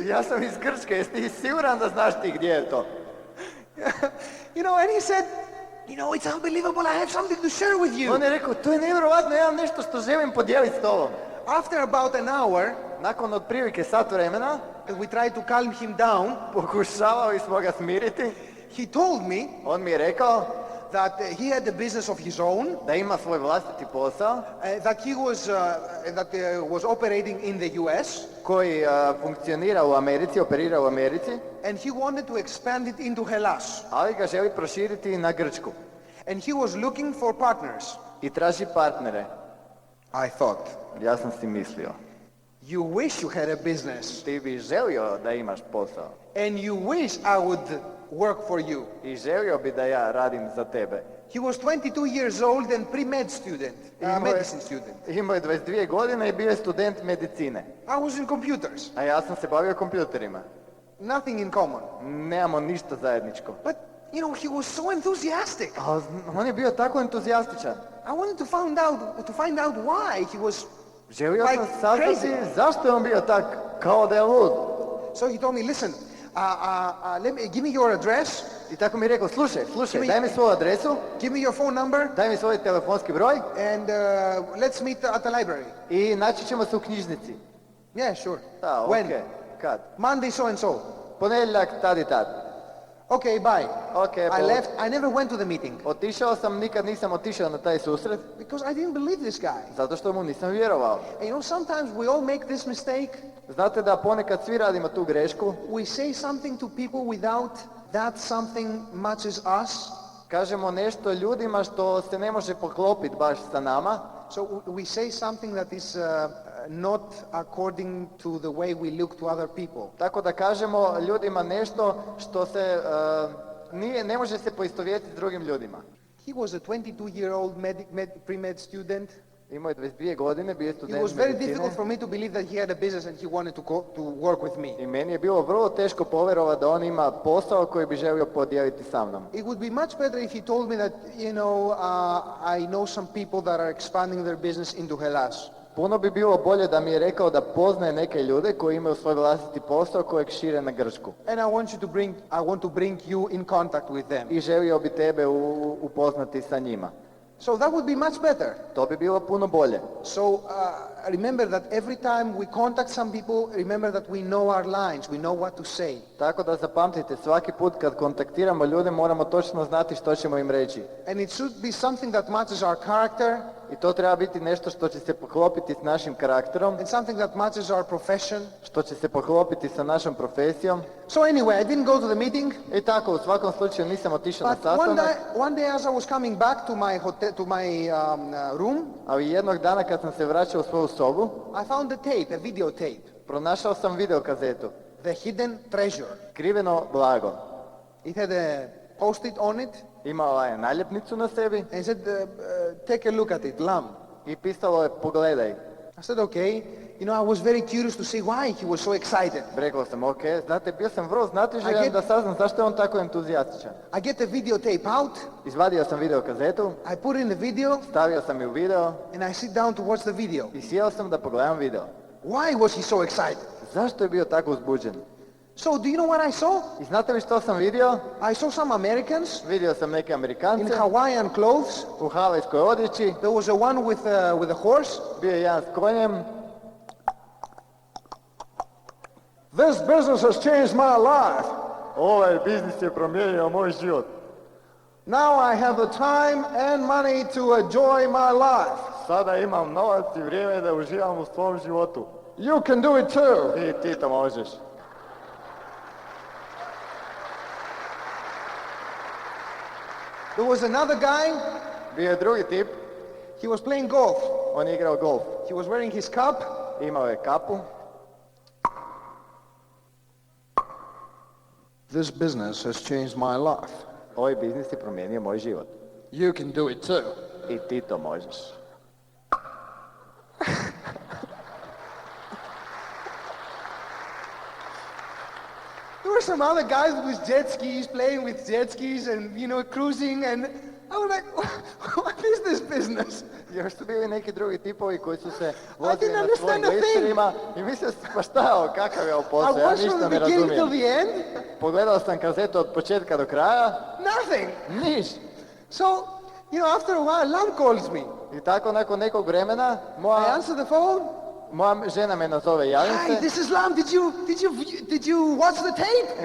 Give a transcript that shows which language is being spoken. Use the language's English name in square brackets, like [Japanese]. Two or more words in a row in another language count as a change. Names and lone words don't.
[Croatian] Ja sam iz Grčke, jesi ti siguran da znaš ti gdje je to? [English] And he said, "It's unbelievable. I have something to share with you." [Croatian] On je rekao, to je nevjerojatno, ja imam nešto što želim podijeliti s tobom. [English] After about an hour, [Croatian] Nakon otprilike sat vremena, [English] we tried to calm him down. [Croatian] pokušavali smo ga smiriti. [English] He told me [Croatian] On mi je rekao [English] that he had a business of his own, [Croatian] da ima svoj vlastiti posao [English] that he was operating in the US, [Croatian] koji funkcionira u Americi, operira u Americi, [English] and he wanted to expand it into Hellas. [Croatian] ali ga želi proširiti na Grčku [English] And he was looking for partners. [Croatian] i traži partnere. [English] I thought, [Croatian] Ja sam si mislio, [English] you wish you had a business, [Croatian] ti bi želio da imaš posao [English] and you wish I would work for you. [Croatian] i želio bi da ja radim za tebe. [English] He was 22 years old and pre-med student, medicine student. [Croatian] Imao je 22 godine i bio je student medicine. [English] I was in computers, [Croatian] A ja sam se bavio kompjuterima. [English] nothing in common. [Croatian] Nemamo ništa zajedničko. [English] But, he was so enthusiastic. [Croatian] A on je bio tako entuzijastičan. [English] I wanted to find out why he was [Croatian] Želio [English] like [Croatian] sam saznati [English] crazy. [Croatian] zašto je on bio tak kao da je lud. [English] So he told me, listen, give me your address, [Croatian] I tako mi je rekao, slušaj, [English] Give me- [Croatian] daj mi svoju adresu, [English] give me your phone number, [Croatian] daj mi svoj telefonski broj [English] and let's meet at the library. [Croatian] i naći ćemo se u knjižnici. [English] Yeah, sure. [Croatian] Da, [English] When? [Croatian] okej. Kad? [English] Monday so and so. [Croatian] Ponedjeljak, tad i tad. [English] Okay, bye. [Croatian] Okej, [English] I left. I never went to the meeting [Croatian] Otišao sam, nikad nisam otišao na taj susret, [English] because I didn't believe this guy. [Croatian] zato što mu nisam vjerovao. [English] And you know, sometimes we all make this mistake. [Croatian] Znate da ponekad svi radimo tu grešku, [English] We say something to people without that something matches us. [Croatian] kažemo nešto ljudima što se ne može poklopiti baš sa nama, [English] So we say something that is not according to the way we look to other people. [Croatian] tako da kažemo ljudima nešto što se ne može se poistovjetiti s drugim ljudima. [English] He was a 22-year-old pre-med student. [Croatian] Imao je 22 godine, bio je [English] It [Croatian] student [English] was very medicine. difficult for me to believe that he had a business and he wanted to work with me. [Croatian] I meni je bilo vrlo teško povjerovati da on ima posao koji bi želio podijeliti sa mnom. [English] It would be much better if he told me that, you know, I know some people that are expanding their business into Hellas. [Croatian] Puno bi bilo bolje da mi je rekao da poznaje neke ljude koji imaju svoj vlastiti posao kojeg šire na Grčku. [English] And I want to bring you in contact with them. [Croatian] I želio bi tebe upoznati sa njima. [English] So that would be much better. [Croatian] To bi bilo puno bolje. [English] So remember that every time we contact some people, remember that we know our lines, we know what to say. [Croatian] Tako da zapamtite, svaki put kad kontaktiramo ljude moramo točno znati što ćemo im reći. [English] And it should be something that matches our character [Croatian] I to treba biti nešto što će se poklopiti s našim karakterom, [English] and something that matches our profession. [Croatian] što će se poklopiti sa našom profesijom. [English] So anyway, I didn't go to the meeting, [Croatian] I tako, u svakom slučaju nisam otišao na [English] but [Croatian] sastanak, [English] one day as I was coming back to my hotel, to my room, [Croatian] ali jednog dana kad sam se vraćao u svoju sobu, [English] I found a tape, a videotape, [Croatian] pronašao sam videokazetu. [English] The Hidden Treasure. [Croatian] Skriveno blago. [English] It had a post-it on it [Croatian] Imala je naljepnicu na sebi [English] and it said, take a look at it, lamb. [Croatian] i pisalo je pogledaj. [English] I said, okay. You know, I was very curious to see why he was so excited. [Croatian] Rekao sam, ok, znate, bio sam vrlo [English] I [Croatian] znatiželjan [English] get- [Croatian] da saznam zašto je on tako entuzijastičan. [English] I get the videotape out, [Croatian] Izvadio sam videokazetu, [English] I put in the video, [Croatian] stavio sam ju u video [English] and I sit down to watch the video. [Croatian] i sjeo sam da pogledam video. [English] Why was he so excited? [Croatian] Zašto je bio tako uzbuđen? [English] So, do you know what I saw? [Croatian] I znate li što sam vidio? [English] I saw some Americans [Croatian] Vidio sam neke [English] in [Croatian] Amerikance [English] Hawaiian clothes. [Croatian] u havajskoj odjeći, [English] There was a one with a horse. [Croatian] bio je jedan s konjem. [English] This business has changed my life. [Croatian] Ovaj biznis je promijenio moj život. [English] Now I have the time and money to enjoy my life. [Croatian] Sada imam novac i vrijeme da uživam u svom životu. [English] You can do it too. [Croatian] I ti to možeš. [English] There was another guy. [Croatian] Bio je drugi tip, [English] He was playing golf. [Croatian] on je igrao golf. [English] He was wearing his cap. [Croatian] Imao je kapu. [English] This business has changed my life. [Croatian] Ovaj biznis je promijenio moj život. [English] You can do it too. [Croatian] I ti to možeš. [English] There were some other guys with jet skis, playing with jet skis and, you know, cruising, and I was like, what is this business? [Croatian] Još su bili neki drugi tipovi koji su se [English] I [Croatian] vozili [English] didn't [Croatian] na svojim [English] understand a thing. [Croatian] glisterima i mislio sam, pa šta je ovo, kakav je ovo [English] I [Croatian] posao, ja [English] watched from [Croatian] ništa [English] the [Croatian] ne [English] beginning till [Croatian] razumijem. [English] the end, [Croatian] Pogledao sam kazetu od početka do kraja, [English] nothing. [Croatian] niš. [English] So, you know, after a while, Lam calls me. [Croatian] I tako nakon nekog vremena, [English] I answer the phone. [Croatian] moja žena me nazove, javim [English] Hi, [Croatian] se. [English] this is Lam. Did you watch the tape?